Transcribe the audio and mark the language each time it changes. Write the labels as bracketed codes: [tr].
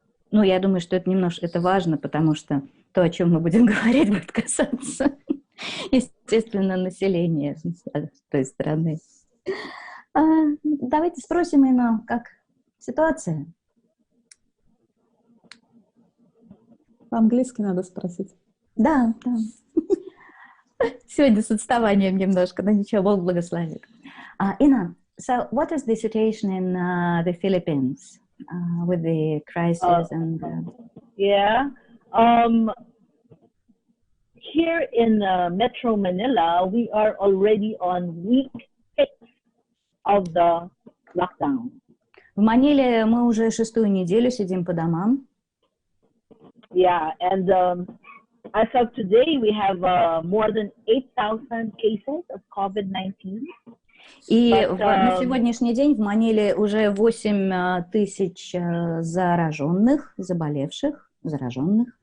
[ru] Ну, я думаю, что это немножко важно, потому что то, о чем мы будем говорить, будет касаться, естественно, населения той страны. Давайте спросим, Инна, как ситуация? По-английски надо спросить. Да. Сегодня с отставанием немножко, но ничего, Бог благословит. [en] Инна, so what is the situation in the Philippines with the crisis and... Yeah. Here in Metro Manila, we are already on week 6 of the lockdown. [ru] В Маниле мы уже 6-ю неделю сидим по домам. [en] Yeah, and as of today, we have more than 8,000 cases of COVID-19. [ru] И на сегодняшний день в Маниле уже 8 тысяч зараженных, зараженных.